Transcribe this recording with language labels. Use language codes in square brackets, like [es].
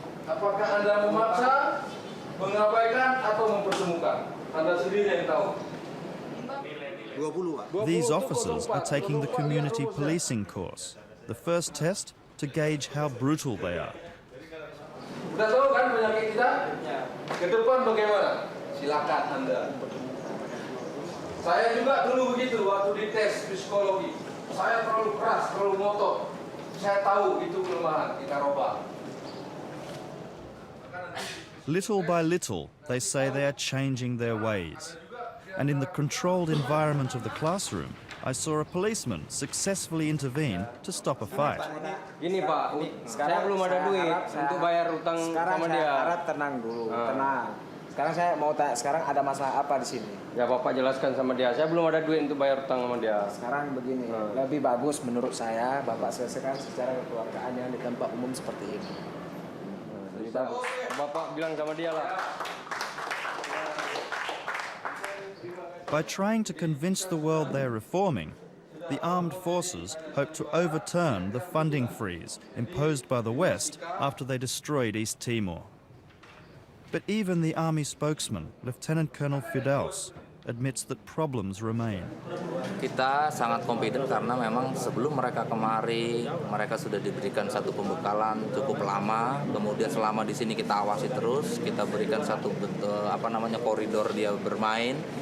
[id] Apakah Anda memaksa, mengabaikan atau mempertemukan? Anda sendiri yang tahu. [en] These officers are taking the community policing course, the first test to gauge how brutal they are. [id] Sudah tahu kan penyakit kita? Ke depan bagaimana? Silakan Anda. Saya juga dulu begitu waktu dites psikologi. Saya terlalu keras, terlalu ngotot. Saya tahu itu kelemahan, kita robah. [en] Little by little, they say they are changing their ways. And in the controlled environment of the classroom, I saw a policeman successfully intervene to stop a fight. [id] Gini Pak, saya belum ada duit untuk bayar utang sama dia. Sekarang saya tenang dulu, tenang. Sekarang saya mau tanya, sekarang ada masalah apa di sini? Ya Bapak jelaskan sama dia, saya belum ada duit untuk bayar utang sama dia. Sekarang begini, lebih bagus menurut saya Bapak selesaikan secara kekeluargaan yang di tempat umum seperti ini. Lebih bagus. Bapak bilang sama dia lah. [en] By trying to convince the world they're reforming, the armed forces hope to overturn the funding freeze imposed by the West after they destroyed East Timor. But even the army spokesman, Lieutenant Colonel Firdaus, admits that problems remain. [id] Kita sangat confident karena memang sebelum mereka kemari, mereka sudah diberikan satu pembekalan cukup lama. Kemudian selama di sini kita awasi terus, kita berikan satu koridor dia bermain.